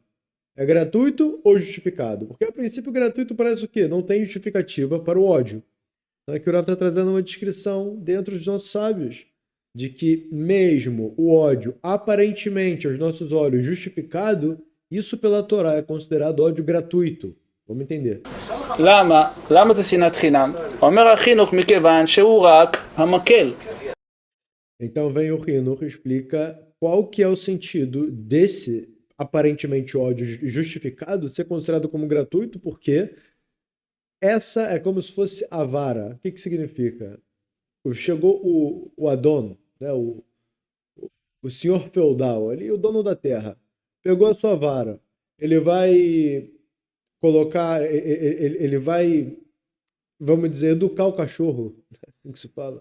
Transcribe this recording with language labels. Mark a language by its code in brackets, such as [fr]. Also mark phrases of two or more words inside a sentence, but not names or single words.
[pt] É gratuito ou justificado? Porque a princípio gratuito parece o quê? Não tem justificativa para o ódio. Então aqui o Rav está trazendo uma descrição dentro dos nossos sábios, de que mesmo o ódio aparentemente aos nossos olhos justificado, isso pela Torá é considerado ódio gratuito. Vamos entender. [he] למה? למה זה שנאת חינם? אומר החינוך מכיוון שהוא רק המקל. [pt] Então vem o Hinur e explica qual que é o sentido desse aparentemente ódio justificado ser considerado como gratuito, porque essa é como se fosse a vara. O que significa? Chegou o Adon, né, o senhor feudal, ali, o dono da terra, pegou a sua vara, ele vai colocar, ele vai, vamos dizer, educar o cachorro, o que se fala.